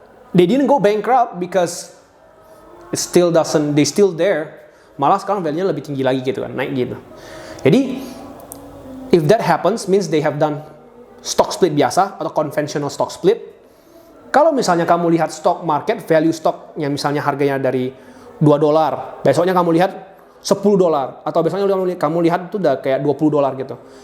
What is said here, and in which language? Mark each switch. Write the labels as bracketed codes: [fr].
[en] They didn't go bankrupt because it still doesn't, they still there. [id] Malah sekarang value-nya lebih tinggi lagi gitu kan, naik gitu. Jadi, [en] if that happens, means they have done stock split [id] biasa atau [en] conventional stock split. [id] Kalau misalnya kamu lihat stock market, value stocknya misalnya harganya dari $2, besoknya kamu lihat $10, atau besoknya kamu lihat itu udah kayak $20 gitu.